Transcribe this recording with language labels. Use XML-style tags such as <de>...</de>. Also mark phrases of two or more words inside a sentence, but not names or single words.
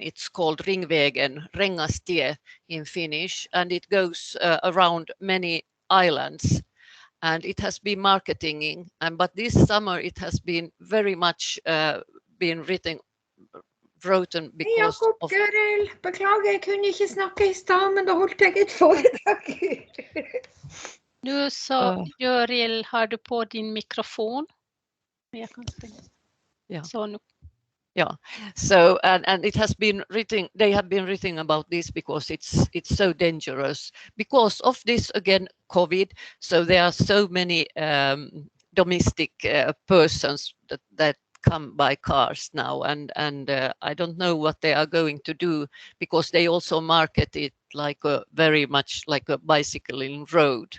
<en>It's called Ringvägen, Rengastie in Finnish, and it goes around many islands, and it has been marketing. But this summer it has been very much been written because Jakob, of...</en> <no>Görel, beklager, jeg kunne ikke snakke i stad, men da holdt jeg et foredrag.</no> <sv>Nu så, Görel, har du på din mikrofon? Jag kan stänga.</sv> <en>Yeah.</en> <sv>Så nu.</sv> <en>Yeah, so and it has been written, they have been written about this because it's so dangerous because of this, again, COVID. So there are so many domestic persons that come by cars now, and I don't know what they are going to do, because they also market it like very much like a bicycling road.</en>